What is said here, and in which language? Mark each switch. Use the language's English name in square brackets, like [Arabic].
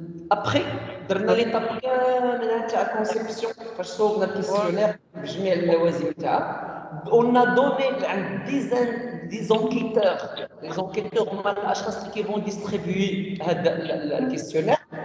[Arabic] Après, درنا l'étape كامله تاع الكونسيبسيون فاش صوبنا الكيسيونير بجميع اللوازم تاعها. [French] On a donné des enquêteurs. Les enquêteurs [Arabic] هما الاشخاص اللي [French] vont distribuer [Arabic] هذا الكيسيونير.